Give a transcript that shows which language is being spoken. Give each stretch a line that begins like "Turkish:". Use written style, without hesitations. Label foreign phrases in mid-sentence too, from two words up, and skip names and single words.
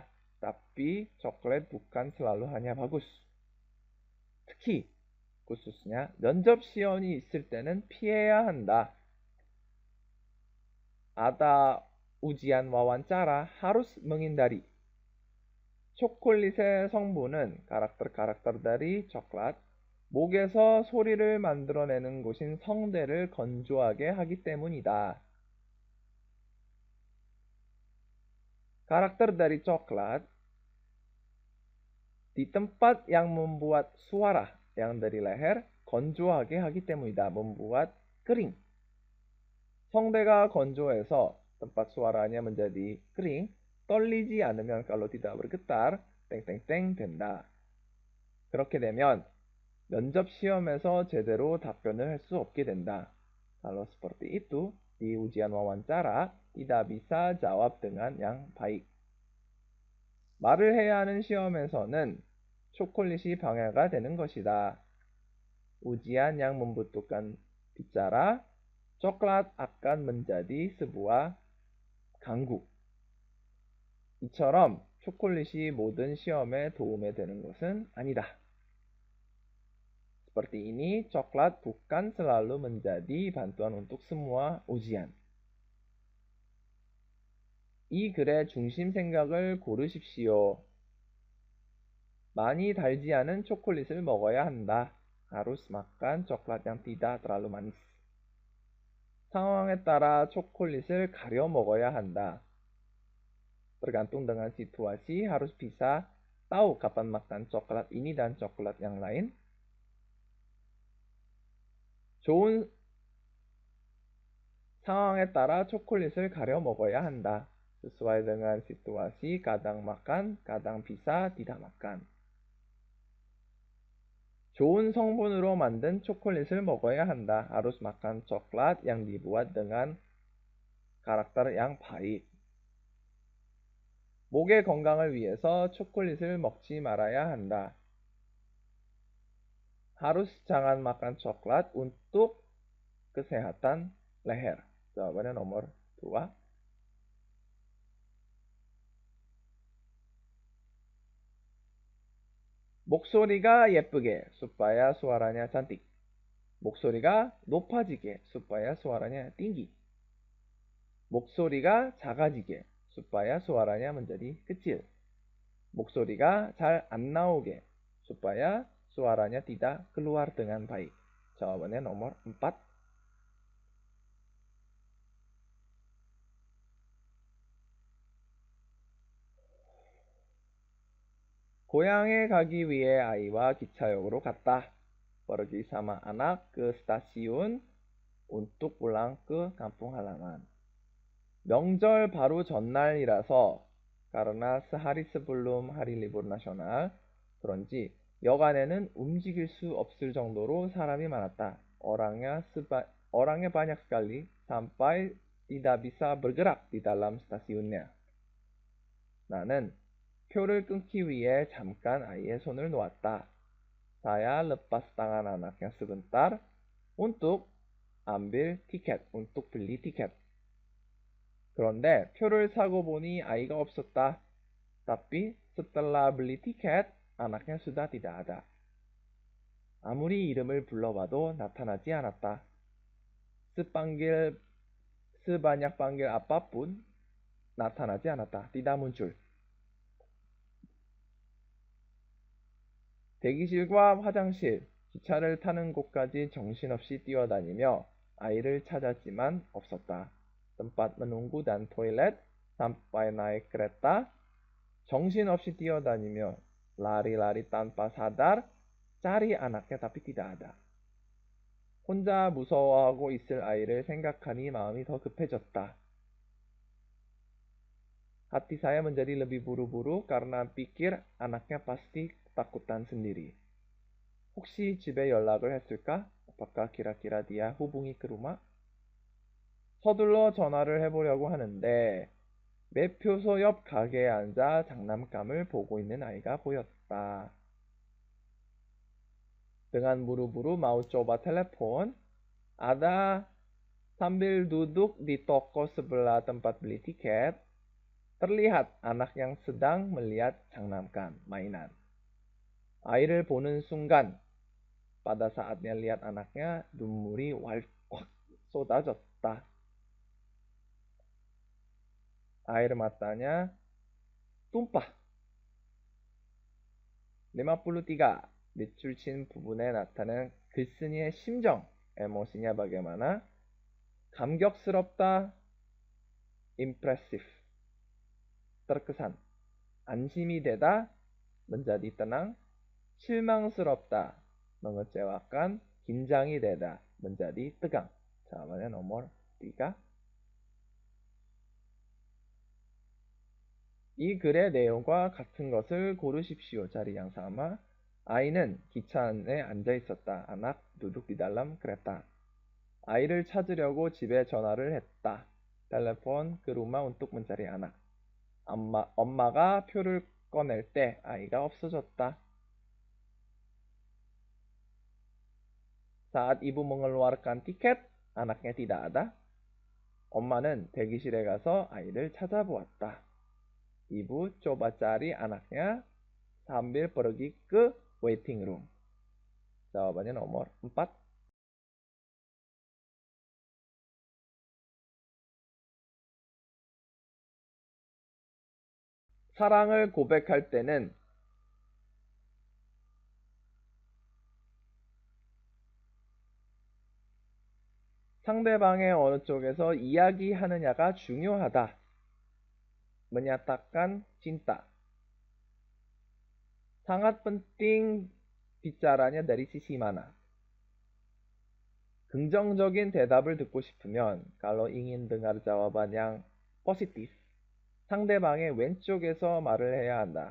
Indonesian: Tapi coklat bukan selalu hanya bagus.
Korean: 특히 khususnya 면접 시험이 있을 때는 피해야 한다.
Indonesian: Ada ujian wawancara harus menghindari.
Korean: 초콜릿의 성분은
Indonesian: karakter-karakter dari coklat,
Korean: 목에서 소리를 만들어내는 곳인 성대를 건조하게 하기 때문이다.
Indonesian: Karakter dari coklat di tempat yang membuat suara yang dari leher
Korean: 건조하게 하기 때문이다.
Indonesian: membuat kering.
Korean: 성대가 건조해서
Indonesian: tempat suaranya menjadi kering,
Korean: 떨리지 않으면
Indonesian: kalau tidak bergetar,
Korean: 땡땡땡 된다. 그렇게 되면 면접 시험에서 제대로 답변을 할 수 없게 된다.
Indonesian: Kalau seperti itu, di ujian wawancara tidak bisa jawab dengan yang baik.
Korean: 말을 해야 하는 시험에서는 초콜릿이 방해가 되는 것이다.
Indonesian: Ujian yang membutuhkan bicara, coklat akan menjadi sebuah ganggu.
Korean: 이처럼 초콜릿이 모든 시험에 도움이 되는 것은 아니다.
Indonesian: Seperti ini, coklat bukan selalu menjadi bantuan untuk semua ujian.
Korean: 이 글의 중심 생각을 고르십시오. 많이 달지 않은 초콜릿을 먹어야 한다.
Indonesian: Harus makan coklat yang tidak terlalu manis.
Korean: 상황에 따라 초콜릿을 가려 먹어야 한다.
Indonesian: Tergantung dengan situasi harus bisa tahu kapan makan coklat ini dan coklat yang lain.
Korean: 좋은 상황에 따라 초콜릿을 가려 먹어야 한다.
Indonesian: Sesuai dengan situasi, kadang makan, kadang bisa tidak makan.
Korean: 좋은 성분으로 만든 초콜릿을 먹어야 한다.
Indonesian: Harus makan coklat yang dibuat dengan karakter yang baik.
Korean: 목의 건강을 위해서 초콜릿을 먹지 말아야 한다.
Indonesian: Harus jangan makan coklat untuk kesehatan leher. Jawabannya nomor 2.
Korean: 목소리가 예쁘게
Indonesian: supaya suaranya cantik.
Korean: 목소리가 높아지게
Indonesian: supaya suaranya tinggi.
Korean: 목소리가 작아지게
Indonesian: supaya suaranya menjadi kecil.
Korean: 목소리가 잘 안 나오게
Indonesian: supaya suaranya tidak keluar dengan baik. Jawabannya nomor 4.
Korean: 고향에 가기 위해 아이와 기차역으로 갔다.
Indonesian: Pergi sama anak ke stasiun untuk pulang ke kampung halaman.
Korean: 명절 바로 전날이라서
Indonesian: karena sehari sebelum hari libur nasional
Korean: 그런지 여간에는 움직일 수 없을 정도로 사람이 많았다.
Indonesian: Orangnya banyak sekali sampai tidak bisa bergerak di dalam stasiunnya.
Korean: 나는 표를 끊기 위해 잠깐 아이의 손을 놓았다.
Indonesian: Saya lepas tangan anaknya sebentar untuk ambil tiket, untuk beli tiket.
Korean: 그런데 표를 사고 보니 아이가 없었다.
Indonesian: Tapi setelah beli tiket, anaknya sudah tidak ada.
Korean: 아무리 이름을 불러봐도 나타나지 않았다.
Indonesian: sebanyak panggil apapun,
Korean: 나타나지 않았다.
Indonesian: tidak muncul.
Korean: 대기실과 화장실, 기차를 타는 곳까지 정신없이 뛰어다니며 아이를 찾았지만 없었다.
Indonesian: tempat menunggu dan toilet sampai naik kereta.
Korean: 정신없이 뛰어다니며
Indonesian: lari-lari tanpa sadar cari anaknya tapi tidak ada.
Korean: 혼자 무서워하고 있을 아이를 생각하니 마음이 더 급해졌다.
Indonesian: Hati saya menjadi lebih buru-buru karena pikir anaknya pasti ketakutan sendiri.
Korean: 혹시 집에 연락을 했을까?
Indonesian: Apakah kira-kira dia hubungi ke rumah?
Korean: 서둘러 전화를 해보려고 하는데 매표소 옆 가게에 앉아 장난감을 보고 있는 아이가 보였다.
Indonesian: Dengan buru-buru mau coba telepon, ada sambil duduk di toko sebelah tempat beli tiket, terlihat anak yang sedang melihat 장난감, mainan.
Korean: 아이를 보는 순간,
Indonesian: pada saatnya lihat anaknya,
Korean: 눈물이 왈칵 쏟아졌다.
Indonesian: Air matanya tumpah. 53.
Korean: 밑줄 친 부분에 나타낸 글쓴이의 심정,
Indonesian: emosinya bagaimana?
Korean: 감격스럽다, impressive, terkesan. 안심이 되다,
Indonesian: menjadi tenang.
Korean: 실망스럽다, mengecewakan. 긴장이 되다,
Indonesian: menjadi tegang. jawabannya nomor 3.
Korean: 이 글의 내용과 같은 것을 고르십시오.
Indonesian: 자리 yang sama.
Korean: 아이는 기차 안에 앉아 있었다.
Indonesian: anak duduk di dalam kereta.
Korean: 아이를 찾으려고 집에 전화를 했다.
Indonesian: telepon ke rumah untuk mencari anak.
Korean: 엄마가 표를 꺼낼 때 아이가 없어졌다.
Indonesian: Saat ibu mengeluarkan tiket, anaknya tidak ada.
Korean: 엄마는 대기실에 가서 아이를 찾아보았다.
Indonesian: Ibu coba cari anaknya sambil pergi ke
English: waiting room.
Indonesian: jawabannya nomor 4.
Korean: 사랑을 고백할 때는 상대방의 어느 쪽에서 이야기하느냐가 중요하다.
Indonesian: menyatakan cinta. sangat penting bicaranya dari sisi mana.
Korean: 긍정적인 대답을 듣고 싶으면
Indonesian: kalau ingin dengar jawaban yang positif,
Korean: 상대방의 왼쪽에서 말을 해야 한다.